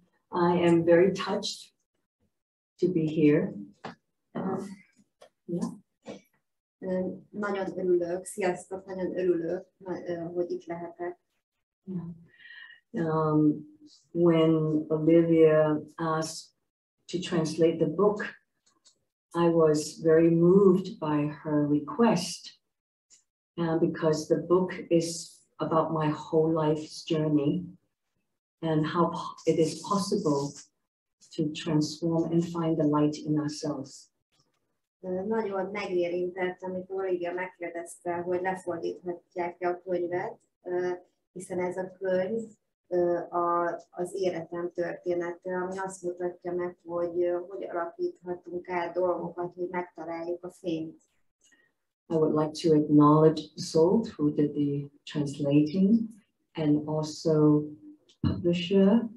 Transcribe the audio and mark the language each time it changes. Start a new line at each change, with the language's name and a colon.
English: I am very touched to be here. Yeah.
Hungarian: Nagyon örülök, sziasztok, nagyon örülök, hogy itt lehetek. Yeah.
English: When Olivia asked to translate the book, I was very moved by her request, because the book is about my whole life's journey and how it is possible to transform and find the light in ourselves.
Hungarian: Nagyon megérintett, amikor Olivia megkérdezte, hogy lefordíthatják-e a könyvet, hiszen ez a könyv az életem története, ami azt mutatja meg, hogy alakíthatunk át dolgokat, hogy megtaláljuk a fényt.
English: I would like to acknowledge the soul who did the translating, and also publisher.